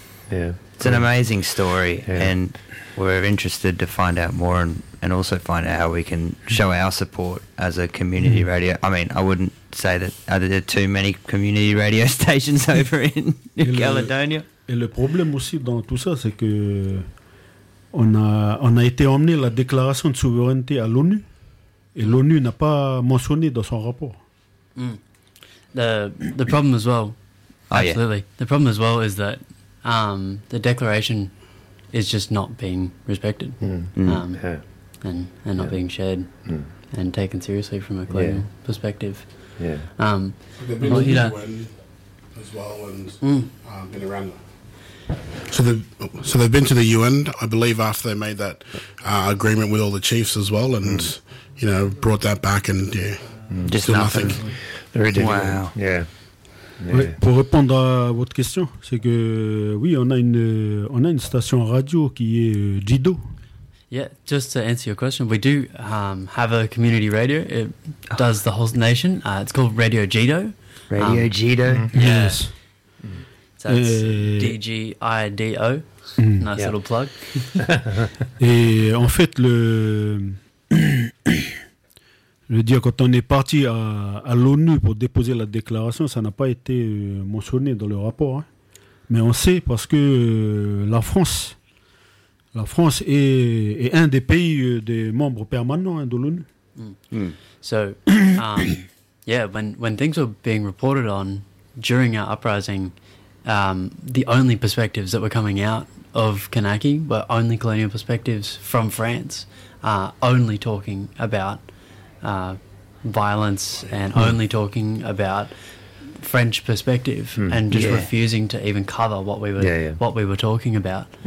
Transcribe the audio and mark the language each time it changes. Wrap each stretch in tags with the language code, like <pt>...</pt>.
<en>It's an amazing story, and we're interested to find out more and also find out how we can show our support as a community radio. I mean, I wouldn't say that there are too many community radio stations over in New Caledonia.</en> <fr>Et le problème aussi dans tout ça, c'est que on a été emmené la déclaration de souveraineté à l'ONU, et l'ONU n'a pas mentionné dans son rapport.</fr> <en>The problem as well, absolutely. Yeah. The problem as well is that the declaration is just not being respected, and not being shared and taken seriously from a global perspective. Yeah. They've been to the UN, I believe, after they made that agreement with all the chiefs as well, and you know, brought that back, and just nothing. Very difficult. Wow. Yeah.</en> <fr>Oui, pour répondre à votre question, c'est que oui, on a une station radio qui est Jido.</fr> <en>Yeah, just to answer your question, we do have a community radio. It does the whole nation. It's called Radio Jido. Radio Jido. Yes. So it's D-G-I-D-O. Nice little plug.</en> <fr>Et en fait, je veux dire, quand on est parti à l'ONU pour déposer la déclaration, ça n'a pas été mentionné dans le rapport. Hein. Mais on sait parce que la France est un des pays des membres permanents de l'ONU.</fr> <en>So, when things were being reported on during our uprising, the only perspectives that were coming out of Kanaky were only colonial perspectives from France, only talking about violence and only talking about French perspective and just refusing to even cover what we were talking about.</en>